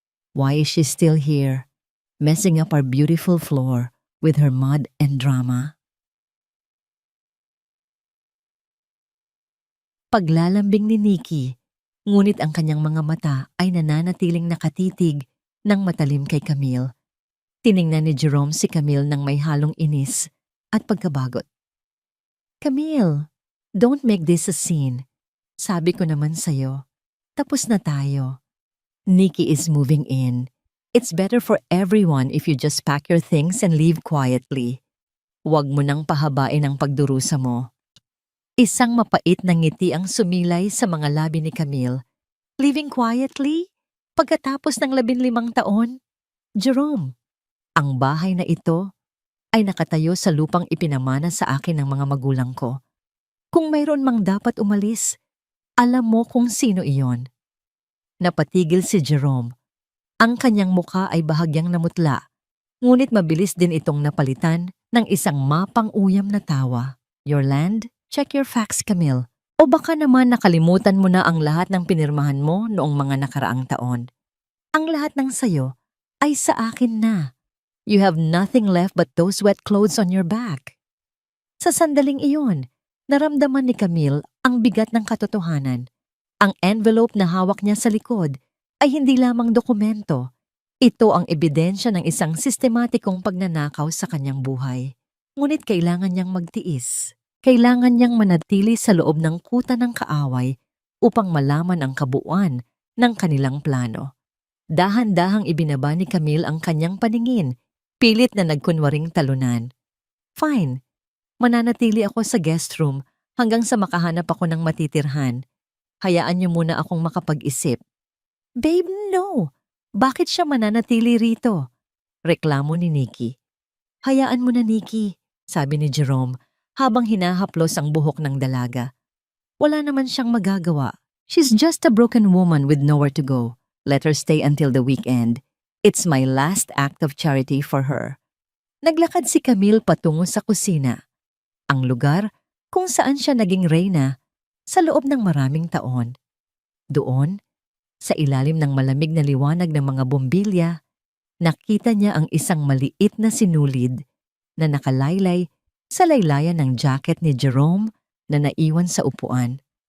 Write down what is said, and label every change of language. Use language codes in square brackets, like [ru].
[en] Why is she still here, messing up our beautiful floor with her mud and drama?" [tl] Paglalambing ni Nikki, ngunit ang kanyang mga mata ay nananatiling nakatitig ng matalim kay Camille. Tiningnan ni Jerome si Camille nang may halong inis at pagkabagot. [en] "Camille, don't make this a scene. [tl] Sabi ko naman sa'yo, tapos na tayo." Nikki is moving in. [en] "It's better for everyone if you just pack your things and leave quietly. [tl] Huwag mo nang pahabain ang pagdurusa mo." Isang mapait na ngiti ang sumilay sa mga labi ni Camille. [en] "Living quietly? [tl] Pagkatapos ng 15 taon? Jerome, ang bahay na ito ay nakatayo sa lupang ipinamana sa akin ng mga magulang ko. Kung mayroon mang dapat umalis, alam mo kung sino iyon." Napatigil si Jerome. Ang kanyang muka ay bahagyang namutla, ngunit mabilis din itong napalitan ng isang mapang-uyam na tawa. [en] "Your land? Check your facts, Camille. [tl] O baka naman nakalimutan mo na ang lahat ng pinirmahan mo noong mga nakaraang taon. Ang lahat ng sayo ay sa akin na. [en] You have nothing left but those wet clothes on your back." [tl] Sa sandaling iyon, naramdaman ni Camille ang bigat ng katotohanan. Ang envelope na hawak niya sa likod ay hindi lamang dokumento. Ito ang ebidensya ng isang sistematikong pagnanakaw sa kanyang buhay. Ngunit kailangan niyang magtiis. Kailangan niyang manatili sa loob ng kuta ng kaaway upang malaman ang kabuuan ng kanilang plano. Dahan-dahang ibinaba ni Camille ang kanyang paningin, pilit na nagkunwaring talunan. "Fine, mananatili ako sa guest room hanggang sa makahanap ako ng matitirhan. Hayaan niyo muna akong makapag-isip." [en] "Babe, no! [tl] Bakit siya mananatili rito?" reklamo ni Nikki. "Hayaan mo na, Nikki," sabi ni Jerome habang hinahaplos ang buhok ng dalaga. "Wala naman siyang magagawa. [en] She's just a broken woman with nowhere to go. Let her stay until the weekend. It's my last act of charity for her." [tl] Naglakad si Camille patungo sa kusina, ang lugar kung saan siya naging reyna sa loob ng maraming taon. Doon, Sa ilalim ng malamig na liwanag ng mga bombilya, nakita niya ang isang maliit na sinulid na nakalaylay sa laylayan ng jacket ni Jerome na naiwan sa upuan.